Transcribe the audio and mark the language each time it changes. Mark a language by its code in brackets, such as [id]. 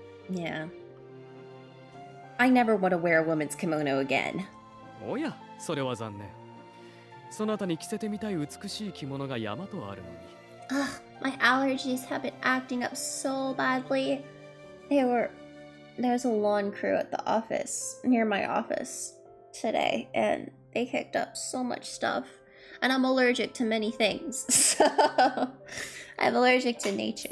[en] Yeah. I never want to wear a woman's kimono again. Oh yeah, [ja] それは残念。そなたに着せてみたい美しい着物が山とあるのに。 [en] Ugh, my allergies have been acting up so badly. There's a lawn crew at the office, near my office, today, and they kicked up so much stuff. And I'm allergic to many things, so I'm allergic to nature.